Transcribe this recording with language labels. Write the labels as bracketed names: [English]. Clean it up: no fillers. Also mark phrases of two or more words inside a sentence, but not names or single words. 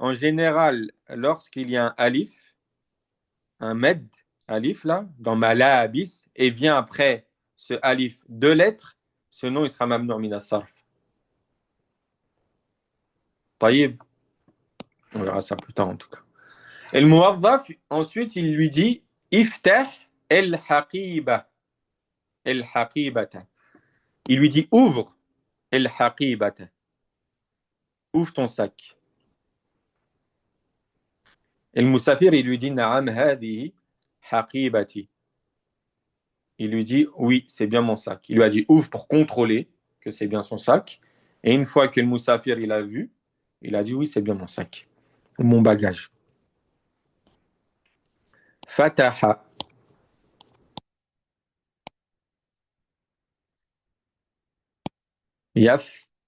[French] en général, lorsqu'il y a un alif, un med, alif là, dans malabis, et vient après ce alif deux lettres, ce nom il sera [Arabic] ممنوع من الصرف. [French] Taïb, on verra ça plus tard en tout cas. Et le muwaddaf, ensuite, il lui dit [Arabic] افتح الحقيبة. الحقيبةَ. [French] Il lui dit ouvre el-haqibata. Ouvre ton sac. Et le musafir, il lui dit [Arabic] نعم هذه حقيبتي. [French] Il lui dit oui, c'est bien mon sac. Il lui a dit ouvre pour contrôler que c'est bien son sac. Et une fois que le musafir il a vu, il a dit oui, c'est bien mon sac, mon bagage. [Arabic] فتحَ. ياف.